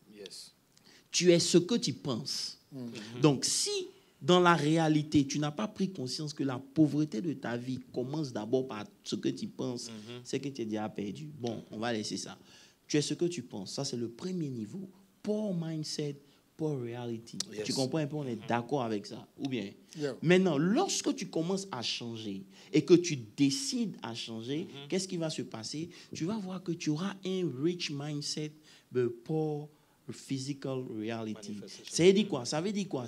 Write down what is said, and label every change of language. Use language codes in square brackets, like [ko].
[en] Yes. [fr] Tu es ce que tu penses. Donc, si dans la réalité, tu n'as pas pris conscience que la pauvreté de ta vie commence d'abord par ce que tu penses, c'est que tu es déjà perdu. Bon, on va laisser ça. Tu es ce que tu penses. Ça, c'est le premier niveau. [en] Poor mindset, poor reality. Yes. [fr] Tu comprends un peu? On est d'accord avec ça. Ou bien? Maintenant, lorsque tu commences à changer et que tu décides à changer, qu'est-ce qui va se passer? Tu vas voir que tu auras un [en] rich mindset, but poor physical reality. [fr] Ça veut dire quoi? Ça veut dire quoi?